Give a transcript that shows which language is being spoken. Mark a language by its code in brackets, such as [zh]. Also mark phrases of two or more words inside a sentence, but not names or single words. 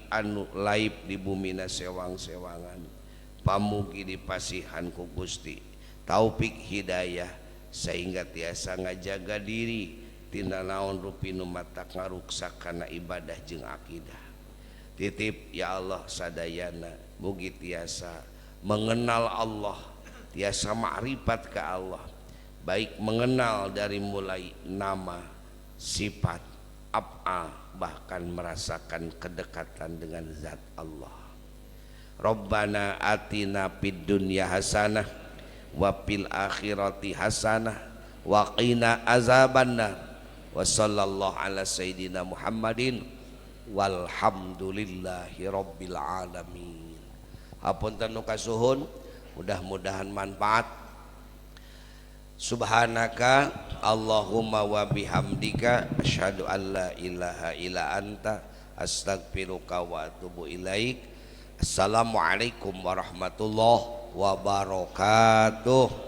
[su] anu laib di bumina sewang-sewangan pamugi dipasihan ku Gusti taufik hidayah sehingga tiasa ngajaga diri tina naon rupi nu matak ngaruksak kana ibadah jeung akidah titip [ar] يا الله [su] sadayana mugi tiasa mengenal Allah tiasa ma'rifat [id] ke Allah baik mengenal dari mulai nama sifat ab'a, bahkan merasakan kedekatan dengan zat Allah. [ar] ربنا آتنا في الدنيا حسنة وفي الآخرة حسنة وقنا عذاب النار. وصلى الله على سيدنا محمد والحمد لله رب العالمين. [su] Hapunten nu kasuhun, mudah-mudahan manfaat. [ar] سبحانك اللهم وبحمدك أشهد أن لا إله إلا أنت أستغفرك وأتوب إليك. السلام عليكم ورحمة الله وبركاته.